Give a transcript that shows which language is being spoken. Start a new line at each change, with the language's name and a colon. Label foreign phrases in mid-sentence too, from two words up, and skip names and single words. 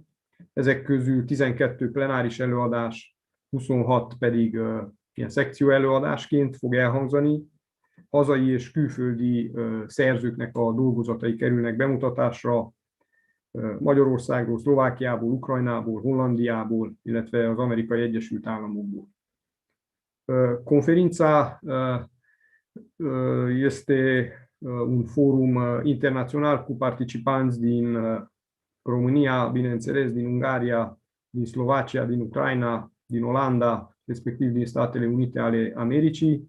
Hungarian: Ezek közül 12 plenáris előadás, 26 pedig ilyen szekció előadásként fog elhangzani. Hazai és külföldi szerzőknek a dolgozatai kerülnek bemutatásra Magyarországról, Szlovákiából, Ukrajnából, Hollandiából, illetve az Amerikai Egyesült Államokból.
Romanian: Conferința este un forum internațional cu participanți din România, bineînțeles, din Ungaria, din Slovacia, din Ucraina, din Olanda, respectiv din Statele Unite ale Americii.